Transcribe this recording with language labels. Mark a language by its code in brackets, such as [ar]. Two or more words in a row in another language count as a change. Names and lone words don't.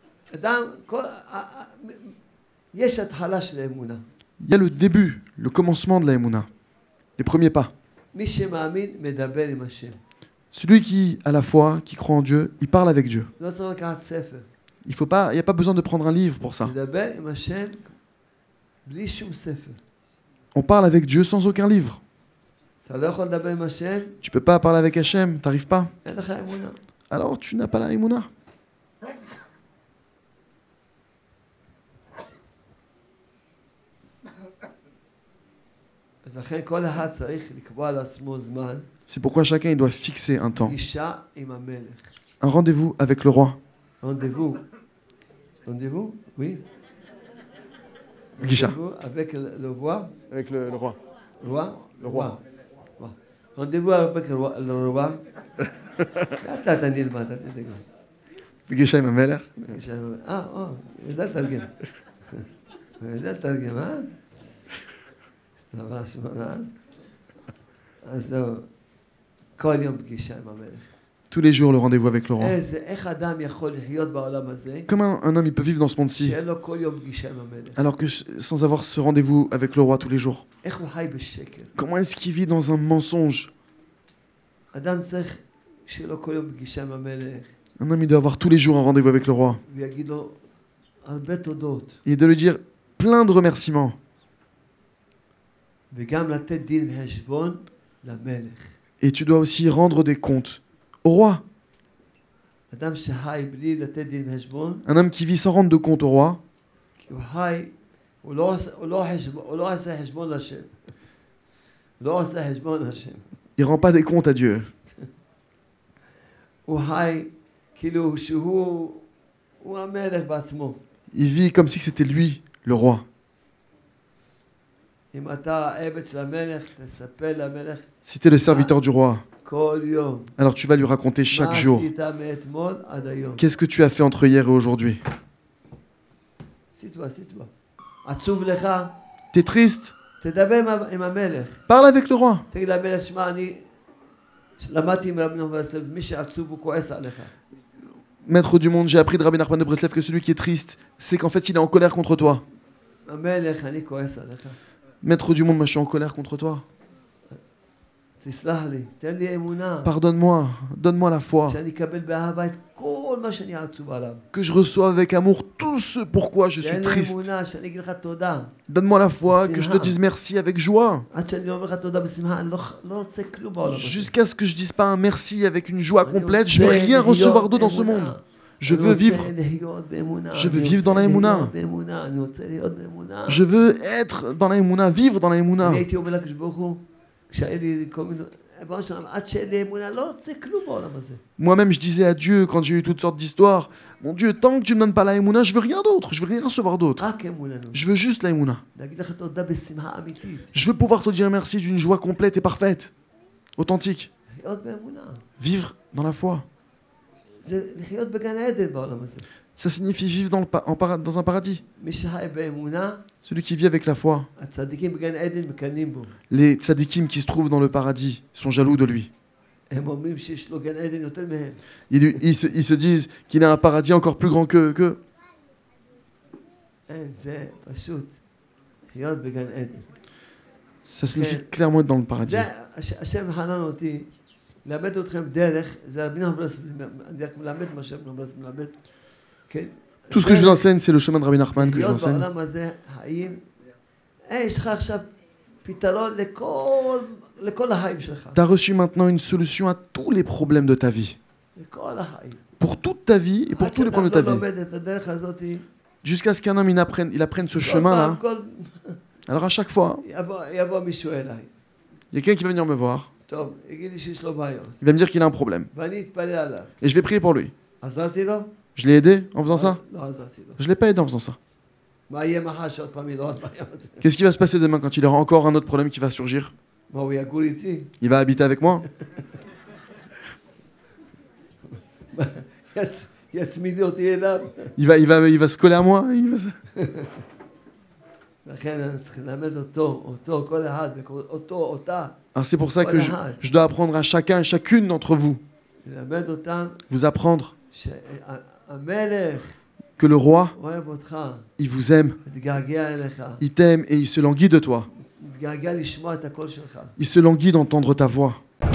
[he] יש התחלה של האמונה. [fr] Il y a le début, le commencement de la Emouna, les premiers pas. [he] מי שמאמין מדבר עם השם. [fr] Celui qui a la foi, qui croit en Dieu, il parle avec Dieu. [he] לא צריך לקחת ספר. [fr] Il n'y a pas besoin de prendre un livre pour ça. [he] מדבר עם השם בלי שום ספר. [fr] On parle avec Dieu sans aucun livre. [he] אתה לא יכול לדבר עם השם, [fr] Tu peux pas parler avec Hachem, t'arrives pas. [he] אין לך אמונה. [fr] Alors tu n'as pas la Emouna. [he] אז לכן כל אחד צריך לקבוע לעצמו זמן. [fr] C'est pourquoi chacun il doit fixer un temps, [he] פגישה עם המלך. [fr] un rendez-vous avec le roi. Rendez-vous. Rendez-vous? Oui. [he] Guicha. [fr] Rendez-vous avec le roi. Avec le roi. Roi? Le roi. Roi. Rendez-vous avec le roi. [he] אתה נלמד, אתה תגיד. פגישה עם המלך. יודע לתרגם. יודע לתרגם, סתבר שמונה. אז זהו, כל יום פגישה עם המלך. [fr] Tous les jours le rendez-vous avec le roi. [he] איך אדם יכול לחיות בעולם הזה, [fr] Comment un homme il peut vivre dans ce monde-ci [he] שאין לו כל יום פגישה עם המלך? [fr] alors que sans avoir ce rendez-vous avec le roi tous les jours? [he] איך הוא חי בשקר? [fr] Comment est-ce qu'il vit dans un mensonge? [he] אדם צריך שיהיה לו כל יום פגישה עם המלך, [fr] Un homme il doit avoir tous les jours un rendez-vous avec le roi. [he] ויגיד לו הרבה תודות, [fr] Et de lui dire plein de remerciements. [he] וגם לתת דין וחשבון למלך. [fr] Et tu dois aussi rendre des comptes au roi. [he] אדם שחי בלי לתת דין וחשבון, [fr] Un homme qui vit sans rendre de compte au roi, [he] כי הוא חי, הוא לא עושה חשבון לשם. לא עושה חשבון לשם. [fr] il rend pas des comptes à Dieu. [he] הוא חי כאילו שהוא המלך בעצמו. [fr] Il vit comme si c'était lui, le roi. [he] אם אתה עבד של המלך, תספר למלך [fr] Si tu es le serviteur du roi, [he] כל יום. [fr] alors tu vas lui raconter chaque [he] מה [fr] jour. [he] עשית מאתמול עד היום? [fr] Qu'est-ce que tu as fait entre hier et aujourd'hui? [he] סיטווה. עצוב לך? [fr] T'es triste? [he] תדבר עם המלך. [fr] Parle avec le roi. [he] תגיד למלך, שמע, אני למדתי עם רבי נחמן ברסלב, מי שעצוב הוא כועס עליך. [fr] Maître du monde, j'ai appris de Rabbi Nachman de Breslev que celui qui est triste, c'est qu'en fait il est en colère contre toi. [he] המלך, אני כועס עליך. [fr] Maître du monde, moi je suis en colère contre toi. [he] תסלח לי, תן לי אמונה. [fr] Pardonne-moi, donne-moi la foi. [he] שאני אקבל באהבה את כל מה שאני עצוב עליו. [fr] Que je reçois avec amour tout ce pourquoi je suis [he] תן לי [fr] triste. [he] אמונה, שאני אגיד לך תודה. [fr] Donne-moi la foi, que je te dise merci avec joie. [he] עד שאני אומר לך תודה בשמחה, אני לא רוצה כלום בעולם הזה. [fr] Jusqu'à ce que je dise pas un merci avec une joie complète, je veux rien recevoir d'eux dans ce monde. Je veux vivre. Je veux vivre dans la Emouna. Je veux être dans la Emouna, vivre dans la Emouna. [he] הייתי אומר לקדוש ברוך הוא, כשהיה לי כל מיני... ריבונו של עולם, עד שאין לי אמונה, לא רוצה כלום בעולם הזה. [fr] Moi-même, je disais à Dieu, quand j'ai eu toutes sortes d'histoires, mon Dieu, tant que tu ne me donnes pas la Emouna, je veux rien d'autre, je veux rien recevoir d'autre. [he] רק אמונה. [fr] Je veux juste la Emouna. [he] להגיד לך תודה בשמחה אמיתית. [fr] Je veux pouvoir te dire merci d'une joie complète et parfaite, authentique. [he] לחיות באמונה. [fr] Vivre dans la foi. [he] זה לחיות בגן עדן בעולם הזה. [fr] Ça signifie vivre dans un paradis. [he] מי שחי באמונה, [fr] Celui qui vit avec la foi. [he] הצדיקים בגן עדן מקנאים בו. [fr] Les tzadikim qui se trouvent dans le paradis sont jaloux de lui. [he] הם אומרים שיש לו גן עדן יותר מהם. [fr] Ils se disent qu'il a un paradis encore plus grand qu'eux. [he] אין, זה פשוט לחיות בגן עדן. [fr] Ça signifie clairement être dans le paradis. [he] זה השם חנן אותי, ללמד אתכם דרך, זה רבי נחמן ברסלב, אני רק מלמד מה שרבי נחמן ברסלב מלמד. כן. [fr] Tout ce que je vous enseigne, c'est le chemin de Rabbi Nachman que je vous [he] לחיות [fr] enseigne. [he] בעולם הזה, האם יש לך עכשיו פתרון לכל החיים שלך. [fr] Tu as reçu maintenant une solution à tous les problèmes de ta vie. [he] לכל החיים. [fr] Pour toute ta vie et pour tous les problèmes de ta [he] לא [fr] vie. [he] לומד את הדרך הזאת, [fr] Jusqu'à ce qu'un homme il apprenne ce chemin-là. Alors à chaque fois, [he] יבוא מישהו אליי. [fr] il y a quelqu'un qui va venir me voir. [he] טוב, יגיד לי שיש לו בעיות. [fr] Il va me dire qu'il a un problème. [he] ואני אתפלל עליו. [fr] Et je vais prier pour lui. [he] עזרתי לו? [fr] Je l'ai aidé en faisant ça? [he] לא עזרתי לו. [fr] Je ne l'ai pas aidé en faisant ça. [he] מה יהיה מחר שעוד פעם יהיו לו עוד בעיות? [fr] Qu'est-ce qui va se passer demain quand il aura encore un autre problème qui va surgir? [he] מה, הוא יגור איתי? [fr] Il va habiter avec moi? [he] יצמיד אותי אליו? [fr] Il va se coller à moi? [he] לכן אני צריך ללמד אותו, כל אחד, אותה. [fr] Alors c'est pour ça que je dois apprendre à chacun et chacune d'entre vous. [he] ללמד אותם [fr] Vous apprendre [he] שהמלך, [fr] que le roi, il vous aime, il t'aime et il se languit de toi. Il se languit d'entendre ta voix.